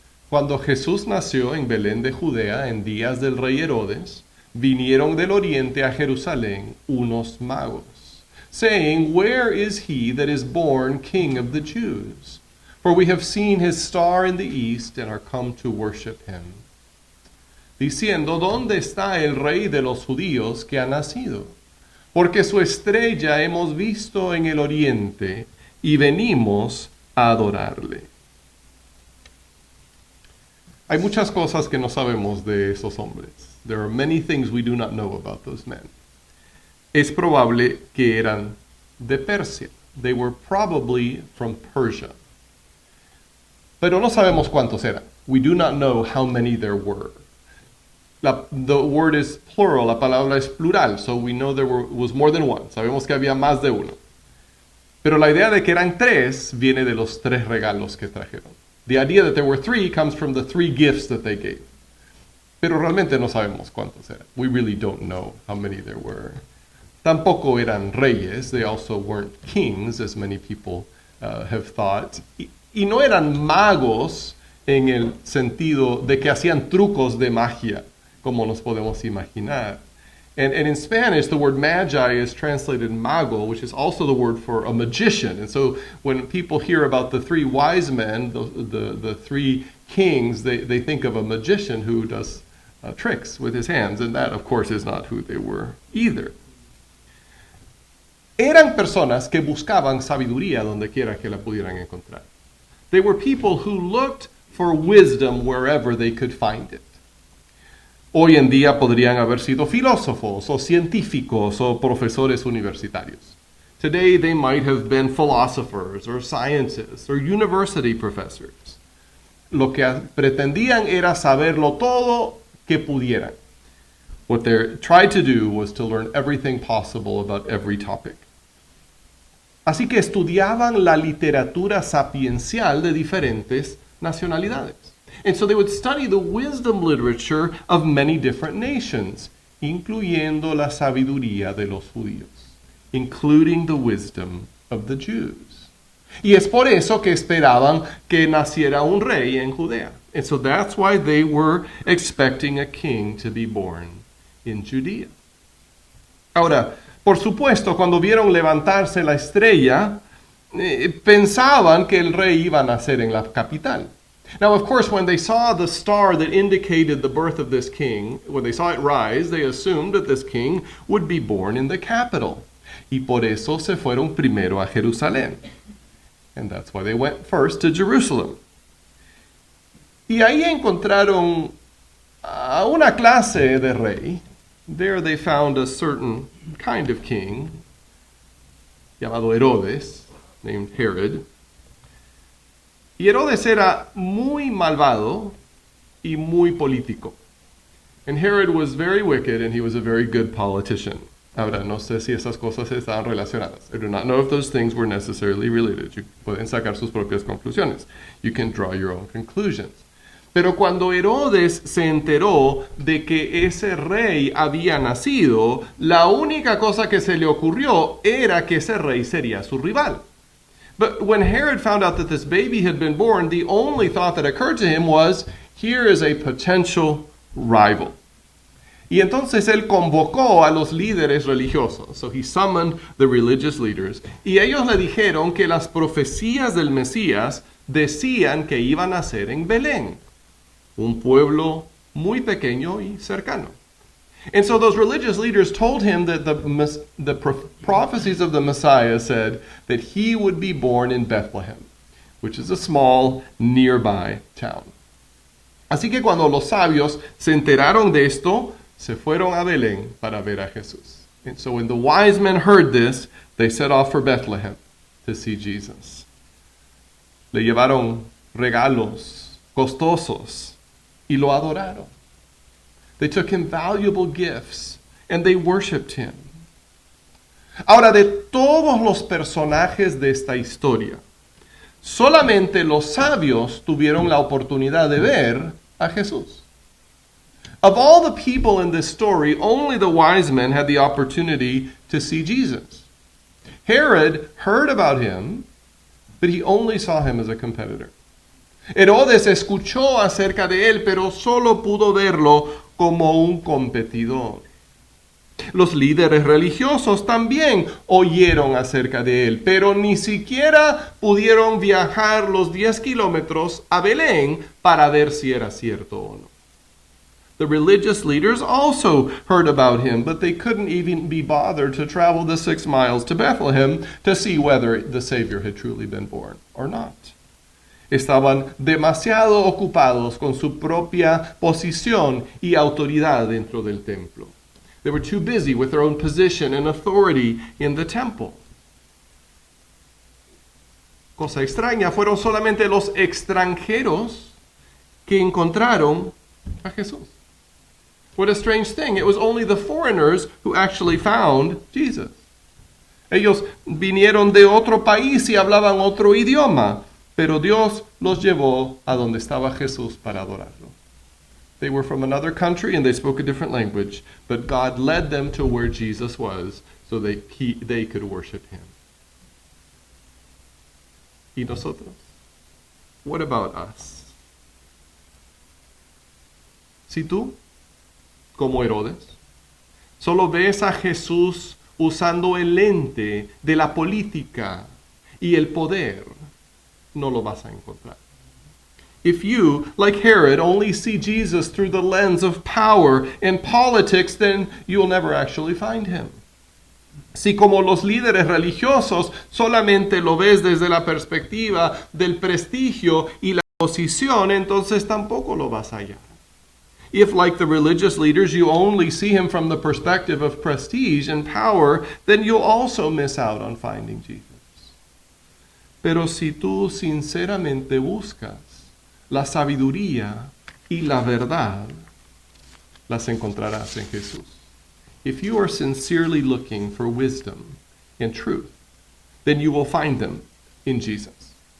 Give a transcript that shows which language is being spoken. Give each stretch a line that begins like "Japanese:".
Spanish: Cuando Jesús nació en Belén de Judea en días del rey Herodes, vinieron del oriente a Jerusalén unos magos,
English: saying, Where is he that is born King of the Jews? For we have seen his star in the east and are come to worship him.
Spanish: Diciendo, ¿dónde está el rey de los judíos que ha nacido? Porque su estrella hemos visto en el oriente y venimos a adorarle. Hay muchas cosas que no sabemos de esos hombres.
English: There are many things we do not know about those men.
Spanish: Es probable que eran de Persia.
English: They were probably from Persia.
Spanish: Pero no sabemos cuántos eran.
English: We do not know how many there were. The word is plural,
Spanish: la palabra es plural,
English: so we know there was more than one.
Spanish: Sabemos que había más de uno. Pero la idea de que eran tres viene de los tres regalos que trajeron.
English: The idea that there were three comes from the three gifts that they gave.
Spanish: Pero realmente no sabemos cuántos eran.
English: We really don't know how many there were.
Spanish: Tampoco eran reyes.
English: They also weren't kings, as many people have thought.
Spanish: Y no eran magos en el sentido de que hacían trucos de magia, como nos podemos imaginar.
English: And in Spanish, the word magi is translated mago, which is also the word for a magician. And so when people hear about the three wise men, the three kings, they think of a magician who does tricks with his hands. And that, of course, is not who they were either.
Spanish: Eran personas que buscaban sabiduría donde quiera que la pudieran encontrar.
English: They were people who looked for wisdom wherever they could find it.
Spanish: Hoy en día podrían haber sido filósofos o científicos o profesores universitarios.
English: Today they might have been philosophers or scientists or university professors.
Spanish: Lo que pretendían era saberlo todo que pudieran.
English: What they tried to do was to learn everything possible about every topic.
Spanish: Así que estudiaban la literatura sapiencial de diferentes nacionalidades.
English: And so they would study the wisdom literature of many different nations,
Spanish: incluyendo la sabiduría de los judíos,
English: including the wisdom of the Jews.
Spanish: Y es por eso que esperaban que naciera un rey en Judea.
English: And so that's why they were expecting a king to be born in Judea.
Spanish: Ahora, por supuesto, cuando vieron levantarse la estrella, pensaban que el rey iba a nacer en la capital.
English: Now, of course, when they saw the star that indicated the birth of this king, when they saw it rise, they assumed that this king would be born in the capital.
Spanish: Y por eso se fueron primero a Jerusalén.
English: And that's why they went first to Jerusalem.
Spanish: Y ahí encontraron a una clase de rey.
English: There they found a certain kind of king,
Spanish: llamado Herodes,
English: named Herod.
Spanish: Y Herodes era muy malvado y muy político.
English: And Herod was very wicked and he was a very good politician.
Spanish: Ahora, no sé si esas cosas estaban relacionadas.
English: I do not know if those things were necessarily related.
Spanish: You pueden sacar sus propias conclusiones.
English: You can draw your own conclusions.
Spanish: Pero cuando Herodes se enteró de que ese rey había nacido, la única cosa que se le ocurrió era que ese rey sería su rival.
English: But when Herod found out that this baby had been born, the only thought that occurred to him was, here is a potential rival.
Spanish: Y entonces él convocó a los líderes religiosos.
English: So he summoned the religious leaders.
Spanish: Y ellos le dijeron que las profecías del Mesías decían que iba a nacer en Belén, un pueblo muy pequeño y cercano.
English: And so those religious leaders told him that the prophecies of the Messiah said that he would be born in Bethlehem, which is a small nearby town.
Spanish: Así que cuando los sabios se enteraron de esto, se fueron a Belén para ver a Jesús.
English: And so when the wise men heard this, they set off for Bethlehem to see Jesus.
Spanish: Le llevaron regalos costosos y lo adoraron.
English: They took him valuable gifts and they worshiped him.
Spanish: Ahora, de todos los personajes de esta historia, solamente los sabios tuvieron la oportunidad de ver a Jesús.
English: Of all the people in this story, only the wise men had the opportunity to see Jesus. Herod heard about him, but he only saw him as a competitor.
Spanish: Herodes escuchó acerca de él, pero solo pudo verlo como un competidor. Los líderes religiosos también oyeron acerca de él, pero ni siquiera pudieron viajar los 10 kilómetros a Belén para ver si era cierto o no.
English: The religious leaders also heard about him, but they couldn't even be bothered to travel the 6 miles to Bethlehem to see whether the Savior had truly been born or not.
Spanish: Estaban demasiado ocupados con su propia posición y autoridad dentro del templo.
English: They were too busy with their own position and authority in the temple.
Spanish: Cosa extraña, fueron solamente los extranjeros que encontraron a Jesús.
English: What a strange thing. It was only the foreigners who actually found Jesus.
Spanish: Ellos vinieron de otro país y hablaban otro idioma, pero Dios los llevó a donde estaba Jesús para adorarlo.
English: They were from another country and they spoke a different language, but God led them to where Jesus was so they could worship him.
Spanish: ¿Y nosotros?
English: What about us?
Spanish: Si tú, como Herodes, solo ves a Jesús usando el lente de la política y el poder, no lo vas a encontrar.
English: If you, like Herod, only see Jesus through the lens of power and politics, then you'll never actually find him.
Spanish: Si como los líderes religiosos solamente lo ves desde la perspectiva del prestigio y la posición, entonces tampoco lo vas a hallar.
English: If, like the religious leaders, you only see him from the perspective of prestige and power, then you'll also miss out on finding Jesus.
Spanish: Pero si tú sinceramente buscas la sabiduría y la verdad, las encontrarás en Jesús.
English: If you are sincerely looking for wisdom and truth, then you will find them in Jesus.